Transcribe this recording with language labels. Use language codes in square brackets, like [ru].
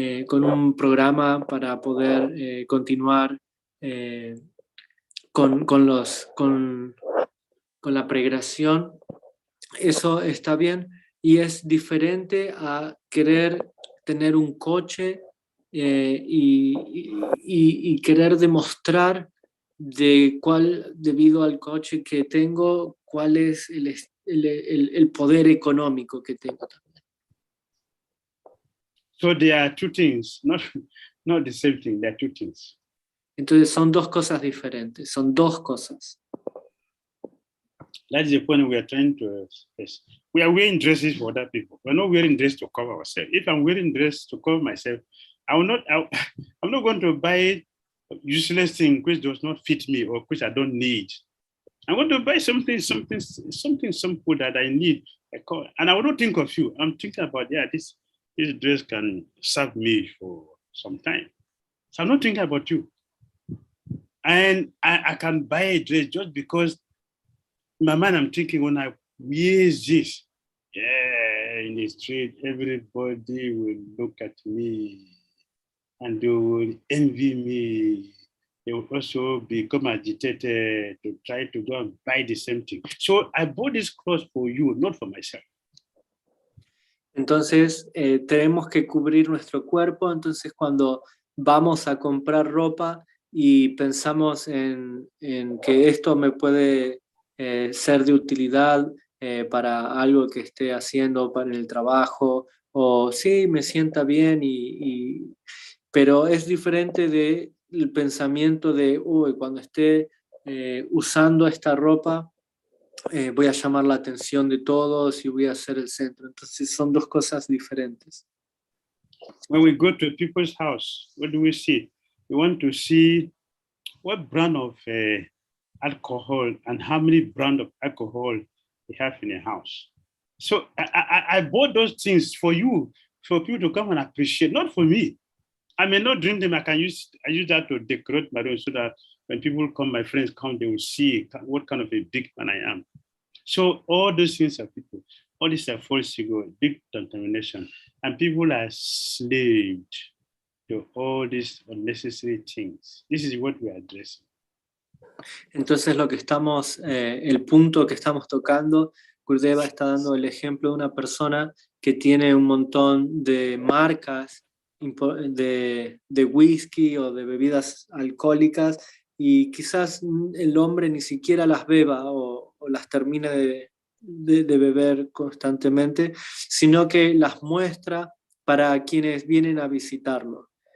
[es] un programa para poder continuar con la pregración, eso está bien, y es diferente a querer tener un coche y querer demostrar debido al coche que tengo, cuál es el poder económico que tengo también. [en] So there are two things, not the same thing. There are two things. [es] Entonces son dos cosas diferentes, son dos cosas. [en] That's the point we are trying to express. We are wearing dresses for other people. We're not wearing dress to cover ourselves. If I'm wearing dress to cover myself, I'm not going to buy useless thing which does not fit me or which I don't need. I'm going to buy something simple that I need. And I will not think of you. I'm thinking about, this dress can serve me for some time. So I'm not thinking about you. And I can buy a dress just because in my mind I'm thinking, when I wear this, in the street, everybody will look at me and they will envy me. They will also become agitated to try to go and buy the same thing. So I bought this clothes for you, not for myself. [es] Entonces tenemos que cubrir nuestro cuerpo. Entonces cuando vamos a comprar ropa y pensamos en que esto me puede ser de utilidad para algo que esté haciendo para el trabajo, o sí, me sienta bien, pero es diferente del pensamiento de, cuando esté usando esta ropa, voy a llamar la atención de todos y voy a ser el centro. Entonces son dos cosas diferentes. [en] When we go to people's house, what do we see? We want to see what brand of alcohol and how many brand of alcohol they have in a house. So I bought those things for you, for people to come and appreciate, not for me. I may not drink them. I use that to decorate my room so that when people come, my friends come, they will see what kind of a big man I am. So all those things are people. All these are false ego, big contamination, and people are slaved to all these unnecessary things. This is what we are addressing. [es] Entonces el punto que estamos tocando, Gurudeva está dando el ejemplo de una persona que tiene un montón de marcas de whisky o de bebidas alcohólicas y quizás el hombre ni siquiera las beba o las termine de beber constantemente, sino que las muestra para quienes vienen a visitarlo,